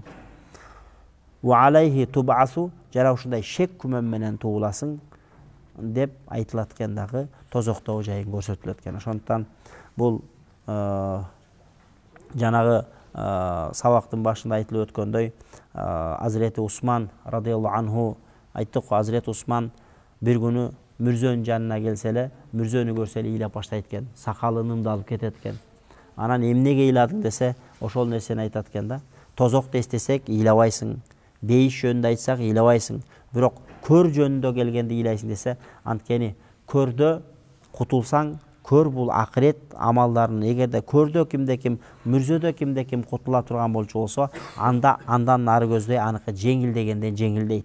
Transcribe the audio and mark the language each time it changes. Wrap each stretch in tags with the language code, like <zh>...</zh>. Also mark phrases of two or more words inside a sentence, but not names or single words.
<ar>وعليه تبعث,</ar> <ky>жана ушундай шек күмөн менен тууласың деп айтылат экен дагы, тозоктогу жайын көрсөтүлөт экен. Ошондуктан бул жанагы сабактын башында айтылып өткөндөй, Азирети Усман</ky> <ar>رضي الله عنه</ar> <ky>айттык го, Азирети Усман бир күнү мүрзөнүн жанына келсе эле, мүрзөнү көрсө эле ыйлап баштайт экен, сакалын ымдалып кетет экен. Анан эмнеге ыйладың десе, ошол нерсени айтат экен да. Тозокто эстесек ыйлабайсың, бейиш жөнүндө айтсак ыйлабайсың, бирок көр жөнүндө келгенде ыйлайсың десе, анткени көрдө кутулсаң, көр бул акырет амалдарын, эгерде көрдө кимде ким, мүрзөдө кимде ким кутула турган болчу болсо, андан нары көздөй аныкы жеңилдегенден жеңилдейт.</ky>